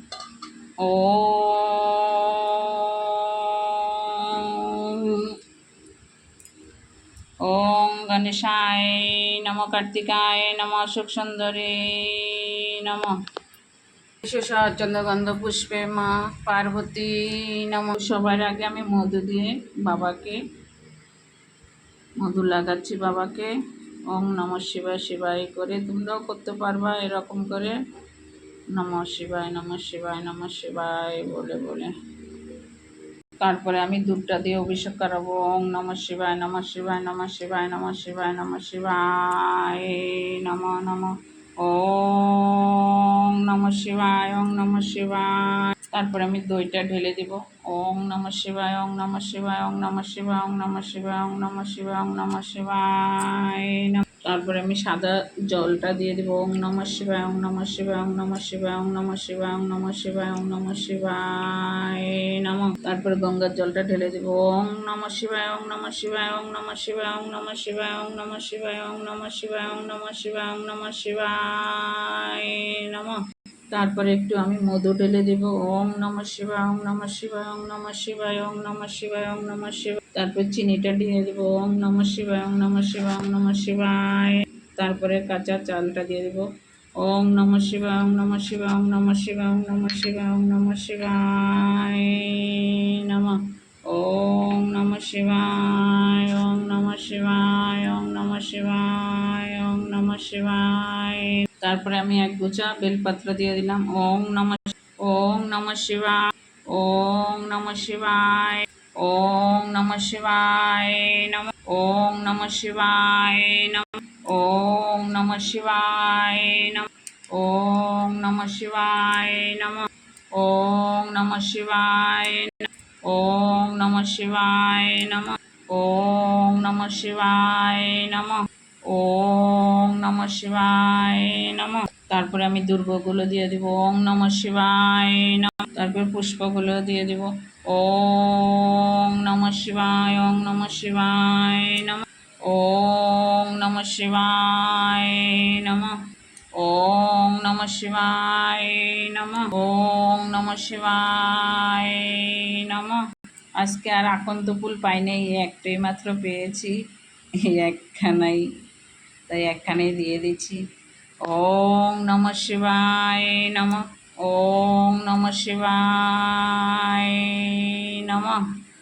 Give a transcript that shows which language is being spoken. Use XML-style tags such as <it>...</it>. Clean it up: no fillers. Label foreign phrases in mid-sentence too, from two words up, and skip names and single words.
<sa>ওম গণেশায় নম, কার্তিকায় নম, অশোক সুন্দরী নম। চন্দ্রগন্ধ পুষ্পে মা পার্বতী নম।</sa> <bn>সবার আগে আমি মধু দিয়ে বাবাকে মধু লাগাচ্ছি বাবাকে।</bn> <sa>ওম নমঃ শিবায় শিবায়</sa> <bn>করে তোমরাও করতে পারবা এরকম করে,</bn> <sa>নমঃ শিবায় নমঃ শিবায় নমঃ শিবায়</sa> <bn>বলে বলে। তারপরে আমি দুধটা দিয়ে অভিষেক করাবো।</bn> <sa>ওম নমঃ শিবায় নমঃ শিবায় নমঃ শিবায় নমঃ শিবায় নমঃ শিবায় নমঃ নমঃ। ওম নমঃ শিবায় ওম নমঃ শিবায়।</sa> <bn>তারপরে আমি দইটা ঢেলে দিব।</bn> <sa>ওম নমঃ শিবায় ওম নমঃ শিবায় ওম নমঃ শিবায় ওম নমঃ শিবায় ওম নমঃ শিবায় ওম নমঃ শিবায়।</sa> <bn>তারপরে আমি সাদা জলটা দিয়ে দিব।</bn> <sa>ওম নমঃ শিবায় ওম নমঃ শিবায় ওম নমঃ শিবায় ওম নমঃ শিবায় ওম নমঃ শিবায় ওম নমঃ শিবায় নমঃ।</sa> <bn>তারপরে গঙ্গার জলটা ঢেলে দিব।</bn> <sa>ওম নমঃ শিবায় ওম নমঃ শিবায় ওম নমঃ শিবায় ওম নমঃ শিবায় ওম নমঃ শিবায় ওম নমঃ শিবায় ওম নমঃ শিবায় ওম নমঃ শিবায় নমঃ।</sa> <bn>তারপরে একটু আমি মধু ঢেলে দিব।</bn> <sa>ওম নমঃ শিবায় ওম নমঃ শিবায় ওম নমঃ শিবায় ওম নমঃ শিবায় ওম নমঃ শিবায়।</sa> <bn>তারপর চিনিটা দিয়ে দিব।</bn> <sa>ওম নমঃ শিবায় ওম নমঃ শিবায় ওম নমঃ শিবায়।</sa> <bn>তারপরে কাঁচা চালটা দিয়ে দিব।</bn> <sa>ওম নমঃ শিবায় ওম নমঃ শিবায় ওম নমঃ শিবায় ওম নমঃ শিবায় ওম নমঃ শিবায় নমঃ। ওম নমঃ শিবায় ওম নমঃ শিবায় ওম নমঃ শিবায় ওম নমঃ শিবায়।</sa> <bn>তারপরে আমি এক গোছা বেলপাত্র দিয়ে দিলাম।</bn> <sa>ওম নমঃ শিবায় ওম নমঃ শিবায় ওম নমঃ শিবায় নমঃ। ওম নমঃ শিবায় নমঃ। ওম নমঃ শিবায় নমঃ। ওম নমঃ শিবায় নমঃ। ওম নমঃ শিবায় ওম নমঃ শিবায় নমঃ। ওম নমঃ শিবায় নমঃ। ওম নমঃ শিবায় নমঃ।</sa> <bn>তারপরে আমি দুর্বগুলো দিয়ে দিব।</bn> <sa>ওম নমঃ শিবায় নমঃ।</sa> <bn>তারপর পুষ্পগুলো দিয়ে দিব।</bn> <sa>ওম নমঃ শিবায় ওম নমঃ শিবায় নমঃ। ওম নমঃ শিবায় নমঃ। ওম নমঃ শিবায় নমঃ। ওম নমঃ শিবায় নমঃ।</sa> <bn>আজকে আর আকন্দ ফুল পাই নাই, একটাই মাত্র পেয়েছি, এই একখানাই, তাই একখানেই দিয়ে দিচ্ছি।</bn> <sa>ওম নমঃ শিবায় নমঃ। ওম নমঃ শিবায় নমঃ।</sa>